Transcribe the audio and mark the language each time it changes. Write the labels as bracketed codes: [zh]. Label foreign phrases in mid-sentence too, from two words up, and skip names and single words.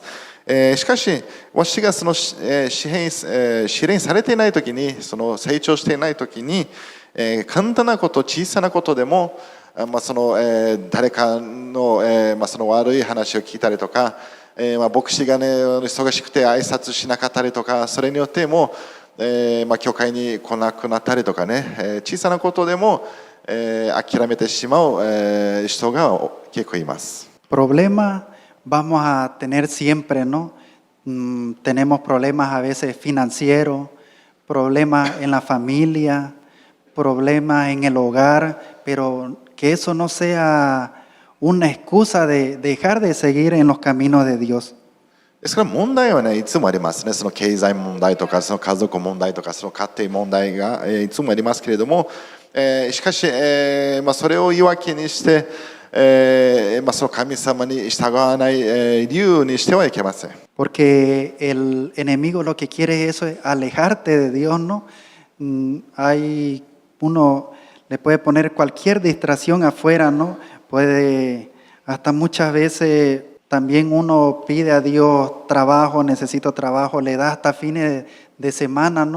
[ja] しかし私がその試練されていないときに、その成長していないときに、簡単なこと、小さなことでも、その誰かのその悪い話を聞いたりとか、牧師がね忙しくて挨拶しなかったりとか、それによっても教会に来なくなったりとかね、小さなことでも諦めてしまう人が結構います。 [es] Vamos a tener siempre, ¿no? Tenemos problemas a veces financieros, problemas en la familia, problemas en el hogar, pero que eso no sea una excusa de dejar de seguir en los caminos de Dios. [ja] ですから問題はね、いつもありますね。その経済問題とか、その家族問題とか、その家庭問題がいつもありますけれども、しかし、それを言い訳にして、その神様に従わない理由にしてはいけません。 [es] Porque el enemigo lo que quiere es eso, alejarte de Dios, ¿no? Uno le puede poner cualquier distracción afuera, ¿no? Puede, hasta muchas veces también uno pide a Dios trabajo, necesito trabajo, le da hasta fines de semana, ¿no?